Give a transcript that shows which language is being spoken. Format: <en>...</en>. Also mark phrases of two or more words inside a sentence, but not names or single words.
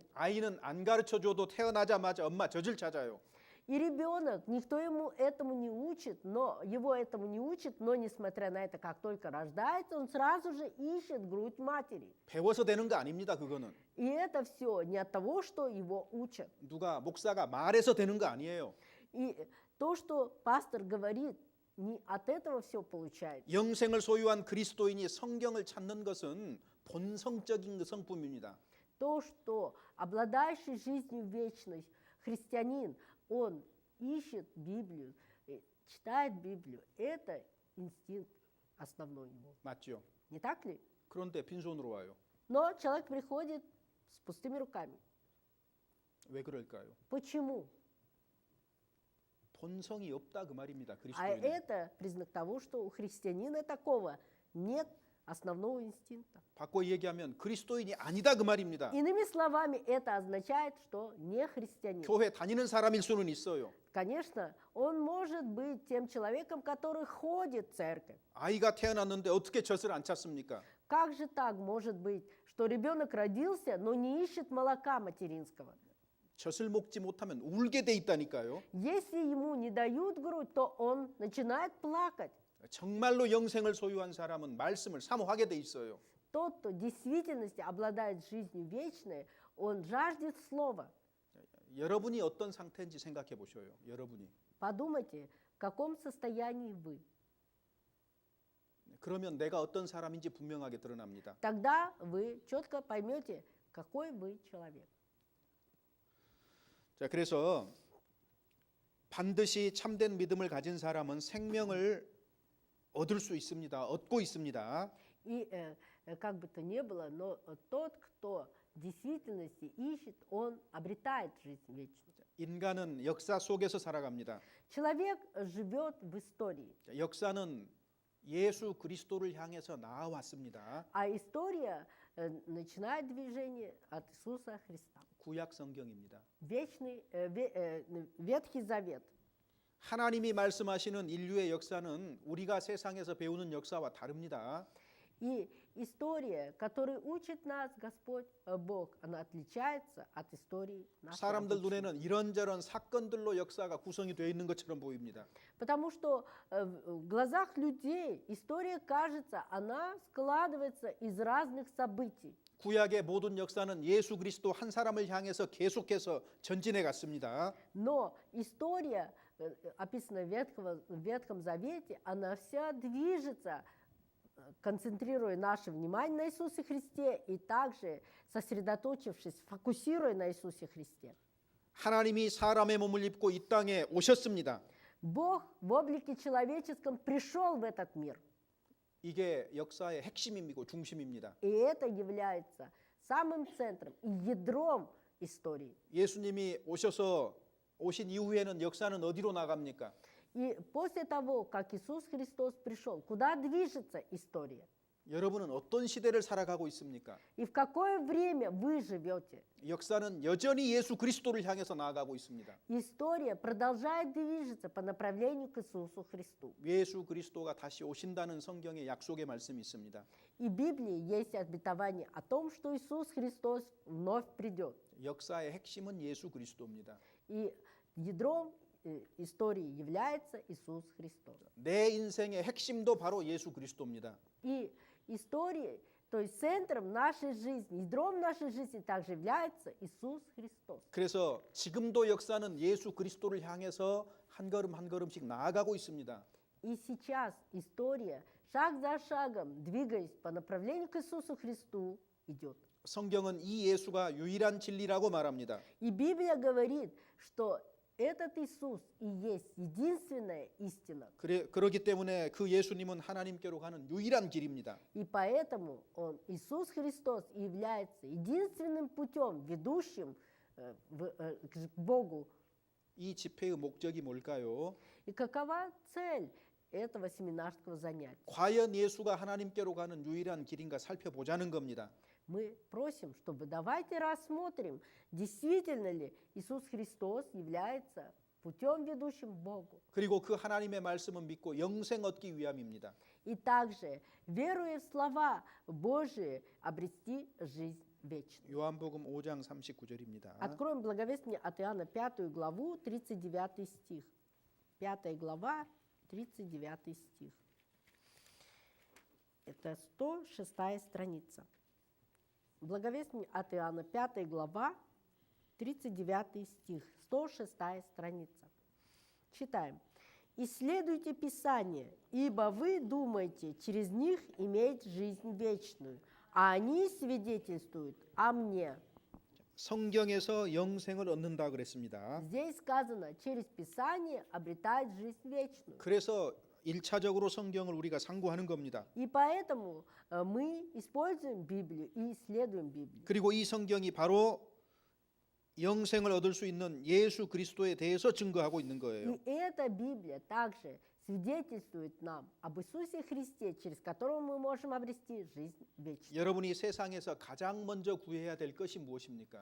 <ko>아이는 안 가르쳐줘도 태어나자마자 엄마 젖을 찾아요.</ko> <ru>И ребенок, никто ему этому не учит, но его этому не учит, но несмотря на это, как только рождается, он сразу же ищет грудь матери.</ru> <ko>배워서 되는 거 아닙니다. 그거는</ko> <ru>И это все не от того, что его учат.</ru> <ko>누가 목사가 말해서 되는 거 아니에요.</ko> <ru>И то, что пастор говорит, не от этого все получается.</ru> <ko>영생을 소유한 그리스도인이 성경을 찾는 것은 본성적인 성품입니다.</ko> <ru>То, что обладающий жизнью вечной христианин, он ищет Библию, читает Библию, это инстинкт основной его.</ru> <ko>맞죠?</ko> <ru>Не так ли?</ru> <ko>그런데 빈손으로 와요.</ko> <ru>Но человек приходит с пустыми руками.</ru> <ko>왜 그럴까요?</ko> <ru>Почему?</ru> <ko>본성이 없다 그 말입니다.</ko> <ru>А</ru> <ko>그리스도인은.</ko> <ru>это признак того, что у христианина такого нет основного инстинкта.</ru> <ko>바꿔 얘기하면 그리스도인이 아니다 그 말입니다.</ko> <ru>Иными словами, это означает, что не христианин.</ru> <ko>교회 다니는 사람일 수는 있어요.</ko> <ru>Конечно, он может быть тем человеком, который ходит в церковь.</ru> <ko>아이가 태어났는데 어떻게 젖을 안 찾습니까?</ko> <ru>Как же так может быть, что ребенок родился, но не ищет молока материнского?</ru> <ko>젖을 먹지 못하면 울게 돼 있다니까요.</ko> <ru>Если ему не дают грудь, то он начинает плакать.</ru> <ko>정말로 영생을 소유한 사람은 말씀을 사모하게 돼 있어요.</ko> <ru>Тот, кто в действительности обладает жизнью вечной, он жаждет слова.</ru> <ko>여러분이 어떤 상태인지 생각해 보셔요. 여러분이.</ko> <ru>Подумайте, в каком состоянии вы.</ru> <ko>그러면 내가 어떤 사람인지 분명하게 드러납니다.</ko> <ru>Тогда вы четко поймете, какой вы человек.</ru> <ko>자, 그래서 반드시 참된 믿음을 가진 사람은 생명을 얻을 수 있습니다. 얻고 있습니다.</ko> <ru>И как бы то ни было, но тот, кто в действительности ищет, он обретает жизнь вечную.</ru> <ko>인간은 역사 속에서 살아갑니다.</ko> <ru>Человек живет в истории,</ru> <ko>자, 역사는 예수 그리스도를 향해서 나아왔습니다.</ko> <ru>а история начинает движение от Иисуса Христа.</ru> <ko>구약 성경입니다.</ko> <ru>Ветхий Завет.</ru> <ko>하나님이 말씀하시는 인류의 역사는 우리가 세상에서 배우는 역사와 다릅니다.</ko> <ru>И история, которую учит нас Господь Бог, она отличается от истории нашего</ru> <ko>사람들</ko> <ru>обычного.</ru> <ko>눈에는 이런저런 사건들로 역사가 구성이 되어 있는 것처럼 보입니다.</ko> <ru>Потому что в глазах людей история, кажется, она складывается из разных событий.</ru> <ko>구약의 모든 역사는 예수 그리스도 한 사람을 향해서 계속해서 전진해 갔습니다.</ko> <ru>Но история, описанная в Ветхом Завете, она вся движется концентрируя наше внимание на Иисусе Христе и также сосредоточившись, фокусируя на Иисусе Христе.</ru> <ko>하나님이 사람의 몸을 입고 이 땅에 오셨습니다.</ko> <ru>Бог в облике человеческом пришел в этот мир.</ru> <ko>이게 역사의 핵심이고 중심입니다.</ko> <ru>И это является самым центром и ядром истории.</ru> <ko>예수님이 오신 이후에는 역사는 어디로 나갑니까?</ko> <ru>И после того, как Иисус Христос пришел, куда движется история?</ru> <ko>여러분은 어떤 시대를 살아가고 있습니까?</ko> <ru>И в какое время вы живете?</ru> <ko>역사는 여전히 예수 그리스도를 향해서 나아가고 있습니다.</ko> <ru>История продолжает движется по направлению к Иисусу Христу.</ru> <ko>예수 그리스도가 다시 오신다는 성경의 약속의 말씀이 있습니다.</ko> <ru>И в Библии есть обетование о том, что Иисус Христос вновь придет.</ru> <ko>역사의 핵심은 예수 그리스도입니다.</ko> <ru>И ядром истории является Иисус Христос.</ru> <ko>내 인생의 핵심도 바로 예수 그리스도입니다.</ko> <ru>И история, то есть центром нашей жизни, ядром нашей жизни также является Иисус Христос.</ru> <ko>그래서 지금도 역사는 예수 그리스도를 향해서 한 걸음 한 걸음씩 나아가고 있습니다.</ko> <ru>И сейчас история, шаг за шагом, двигаясь по направлению к Иисусу Христу, идет.</ru> <ko>성경은 이 예수가 유일한 진리라고 말합니다.</ko> <ru>И Библия говорит, что этот Иисус и есть единственная истина.</ru> <ko>그렇기 때문에 그 예수님은 하나님께로 가는 유일한 길입니다.</ko> <ru>И поэтому Иисус Христос является единственным путем, ведущим к Богу.</ru> <ko>이 집회의 목적이 뭘까요?</ko> <ru>И какова цель этого семинарского занятия?</ru> <ko>과연 예수가 하나님께로 가는 유일한 길인가 살펴보자는 겁니다.</ko> <ru>Мы просим, чтобы давайте рассмотрим, действительно ли Иисус Христос является путем, ведущим к Богу.</ru> <ko>그리고 그 하나님의 말씀을 믿고 영생 얻기 위함입니다.</ko> <ru>И также, веруя в слова Божии, обрести жизнь вечную.</ru> <ko>요한복음 5장 39절입니다.</ko> <ru>Откроем благовестие от Иоанна 5 главу, 39 стих. 5 глава, 39 стих. Это 106 страница. Благовестие от Иоанна, 5 глава, 39 стих, 106 страница. Читаем. «Исследуйте Писание, ибо вы думаете через них иметь жизнь вечную, а они свидетельствуют о мне».</ru> <ko>성경에서 영생을 얻는다 그랬습니다.</ko> <ru>Здесь сказано, через Писание обретает жизнь вечную.</ru> <ko>그래서 1차적으로 성경을 우리가 상고하는 겁니다.</ko> <ru>И поэтому мы используем Библию и исследуем Библию.</ru> <ko>그리고 이 성경이 바로 영생을 얻을 수 있는 예수 그리스도에 대해서 증거하고 있는 거예요.</ko> <ru>И эта Библия также свидетельствует нам об Иисусе Христе, через которого мы можем обрести жизнь вечную.</ru> <ko>여러분이 세상에서 가장 먼저 구해야 될 것이 무엇입니까?</ko>